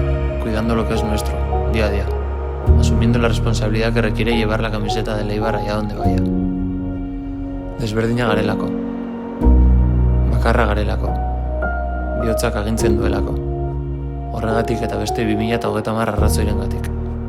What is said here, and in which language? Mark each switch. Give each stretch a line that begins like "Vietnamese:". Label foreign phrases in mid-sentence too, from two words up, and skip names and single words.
Spanish: cuidando lo que es nuestro, día a día, asumiendo la responsabilidad que requiere llevar la camiseta del Eibar allá donde vaya.
Basque: Desberdina garelako, bakarra garelako, bihotzak agintzen duelako, horregatik eta beste 2030 arrazoirengatik.